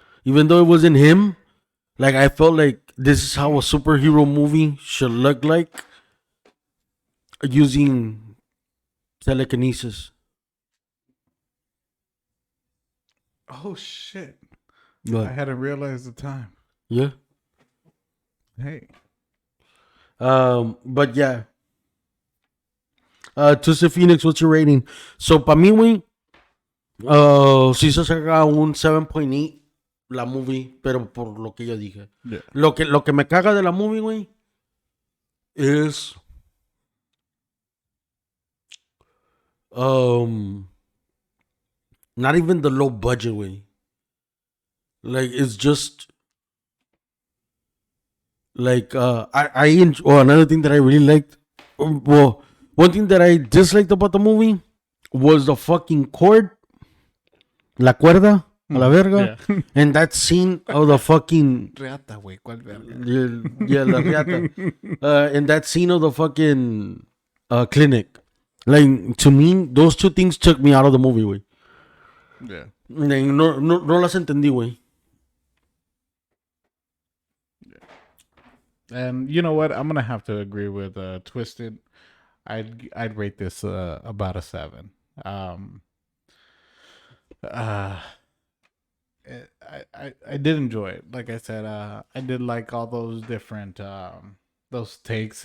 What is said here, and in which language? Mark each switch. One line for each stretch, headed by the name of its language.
English: Even though it wasn't him, like I felt like this is how a superhero movie should look like using telekinesis. Oh, shit. I But hadn't realized the time. yeah. Hey. But yeah. Twisted Phoenix, what's your rating?
Spanish: So para mí, güey, sí se saca un 7.8 la movie, pero por lo que yo dije.
English: Yeah.
Spanish: Lo que me caga de la movie, güey, es
English: not even the low budget,
Spanish: güey.
English: Like it's just like another thing that I really liked. Well, one thing that I disliked about the movie was the fucking cord,
Spanish: la cuerda, a la verga,
English: Yeah. and that scene of the fucking
Spanish: Reata, güey. ¿Cuál verga?
English: yeah,
Spanish: la riata.
English: And that scene of the fucking clinic. Like to me, those two things took me out of the movie,
Spanish: güey.
English: Yeah. Like,
Spanish: no las entendí, güey.
English: And you know what? I'm gonna have to agree with Twisted. I'd rate this about a 7. Uh, I did enjoy it. Like I said, I did like all those different those takes.